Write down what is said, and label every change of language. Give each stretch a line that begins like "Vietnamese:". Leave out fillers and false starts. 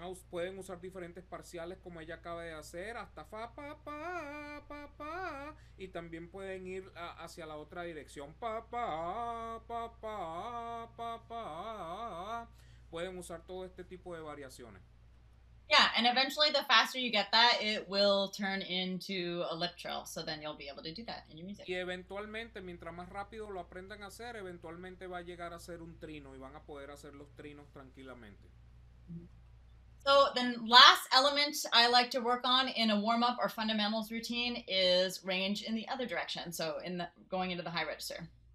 Spanish: Pueden usar diferentes parciales como ella acaba de hacer, hasta fa, pa, pa, pa, pa, y también pueden ir hacia la otra dirección, pa, pa, pa, pa, pa, pa. Pueden usar todo este tipo de variaciones.
English: Yeah, and eventually the faster you get that, it will turn into a lip trill, so then you'll be able to do that in your music.
Spanish: Y eventualmente, mientras más rápido lo aprendan a hacer, eventualmente va a llegar a ser un trino y van a poder hacer los trinos tranquilamente.
English: So then last element I like to work on in a warm-up or fundamentals routine is range in the other direction, so going into the high register.